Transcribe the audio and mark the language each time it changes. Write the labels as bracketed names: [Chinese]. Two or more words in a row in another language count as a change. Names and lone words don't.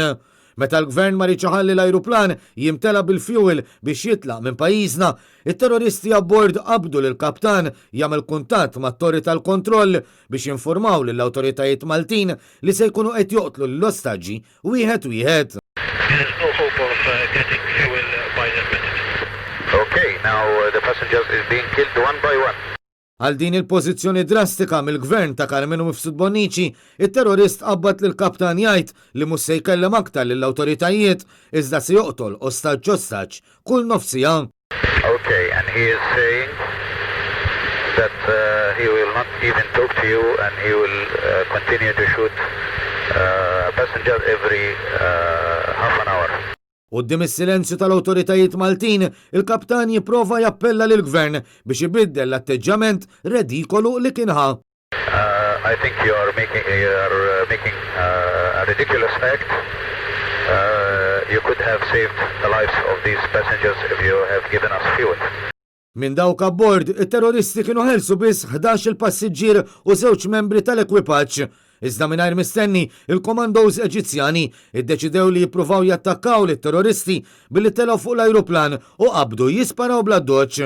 [Maltese] Meta l-gvern ma riċaħalli l-ajruplan jimtela bil-fuel biex jitlaq minn pajjiżna, it-terroristi abbord qabdu l-kaptan jagħmel kuntatt mat-torri tal-kontroll biex jinformaw lill-awtoritajiet Maltin li se jkunu qed joqtlu l-ostaġġi wieħed. [English] Okay, now the passengers is being killed one by one. [Maltese] Għal din il-pożizzjoni drastika mill-gvern ta' Karmenu Mifsud Bonnici, it-terrorist qabad lill-kaptan jgħid li mhux se jkellem aktar lill-awtoritajiet iżda se joqtol ostaġġ kull nofsija. [English] Okay, and he is saying that he will not even talk to you and he will continue to shoot passengers every half an hour. [Maltese] Qudiem is-silenzju tal-awtoritajiet Maltin, il-kaptan jipprova jappella lill-gvern biex ibiddel l-atteġġament redikolu li kien ħa. [English] I think you are making a ridiculous act. You could have saved the lives of these passengers if you have given us fuel. [Maltese] Min dawk abbord, it-terroristi kienu ħelsu biss 11 il-passiġġier u 2 membri tal-ekwipaġġ. Iżda mingħajr mistenni, il-komandos Eġizzjani iddeċidew li jippruvaw jattakkaw lit-terroristi billi telgħu fuq l-ajruplan u qabdu jisparaw bla doċċ.